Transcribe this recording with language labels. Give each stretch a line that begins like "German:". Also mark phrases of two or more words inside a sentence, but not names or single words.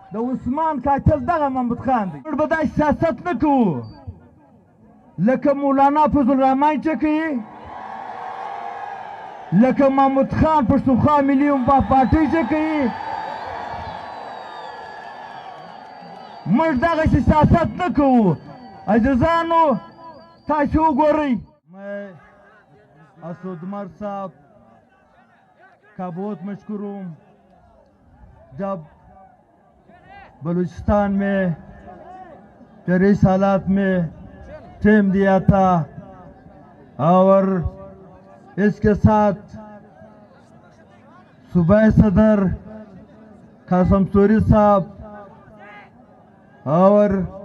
Pashto: د عثمان قاتل دغه محمود خان دی. موږ به دا سیاست نه کوو لکه مولانا فضل الرحمن چې کوي، لکه محمود خان پښتونخوا ملي وفا پارټۍ چې کوي. موږ دغسې سیاست نه کوو. عزیزانو تاسو وګورئ،
Urdu: میں اسد عمر صاحب کا بہت مشکور ہوں. جب بلوچستان میں ٹیررسٹ حالات میں ٹیم دیا تھا اور اس کے ساتھ صوبائی صدر قاسم سوری صاحب اور